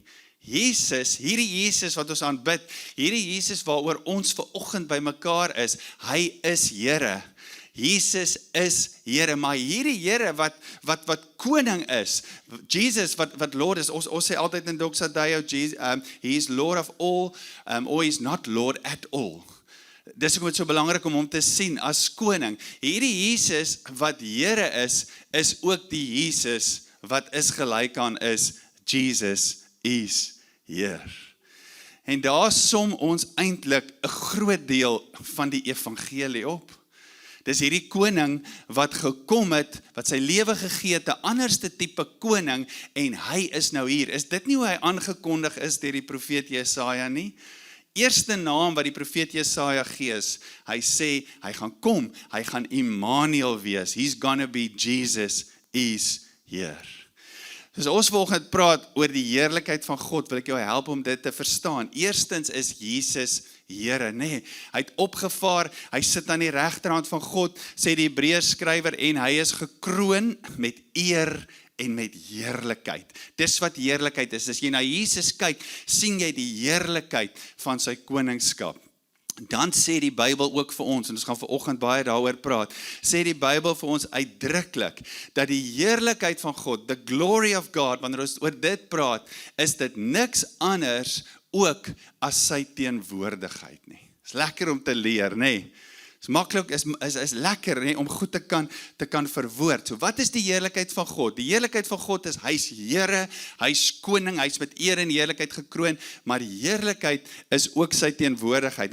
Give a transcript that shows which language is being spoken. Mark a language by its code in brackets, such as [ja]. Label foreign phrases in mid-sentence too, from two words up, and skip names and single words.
[af] Jesus, hierdie Jesus wat ons aanbid, hierdie Jesus waaroor ons vanoggend by mekaar is, hy is Here. Jesus is Here, maar hierdie Here wat koning is, Jesus wat Lord is, ons sê altyd in Doxadayo, [en] he is Lord of all, or he is not Lord at all. [af] Dis ook so belangrik om hom te sien as koning. Hierdie Jesus wat Here is ook die Jesus wat is gelyk aan is, Jesus is Here. En daar som ons eintlik 'n groot deel van die evangelie op. Dis hierdie koning wat gekom het, wat sy lewe gegee het, 'n anderste tipe koning, en hy is nou hier. Is dit nie hoe hy aangekondig is deur die profeet Jesaja nie? eerste naam wat die profeet Jesaja gee is, hy sê, hy gaan kom, hy gaan Immanuel wees, [en] he's gonna be Jesus is here. [af] Dus ons volgende praat oor die heerlikheid van God, wil ek jou help om dit te verstaan. Eerstens is Jesus Here, nee, hy het opgevaar, hy sit aan die regterhand van God, sê die Hebreërs skrywer, en hy is gekroon met eer en met heerlikheid. Dis wat heerlikheid is. As jy na Jesus kyk, sien jy die heerlikheid van sy koningskap. Dan sê die Bybel ook vir ons, en ons gaan vanoggend baie daaroor praat, sê die Bybel vir ons uitdruklik, dat die heerlikheid van God, [en] the glory of God, [af] wanneer ons oor dit praat, is dit niks anders ook as sy teenwoordigheid nie. Is lekker om te leer, nee. Is maklik, is lekker, nee, om goed te kan verwoord. So wat is die heerlikheid van God? Die heerlikheid van God is, hy is Here, hy is koning, hy is met eer en heerlikheid gekroon, maar die heerlikheid is ook sy teenwoordigheid.